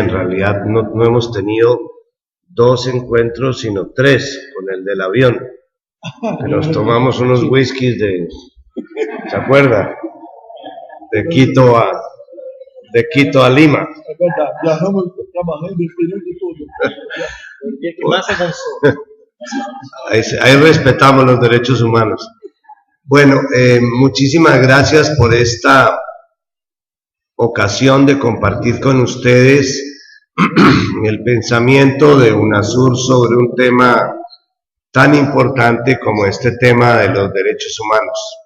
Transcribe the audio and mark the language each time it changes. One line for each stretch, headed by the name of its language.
Spanish: En realidad no hemos tenido 2 encuentros, sino 3 con el del avión. Que nos tomamos unos whiskies ¿se acuerda? De Quito a Lima.
Portuguese: É verdade, viajamos trabalhando o período todo.
Spanish: ¿Qué más se cansó? Ahí respetamos los derechos humanos. Bueno, muchísimas gracias por esta ocasión de compartir con ustedes el pensamiento de UNASUR sobre un tema tan importante como este tema de los derechos humanos.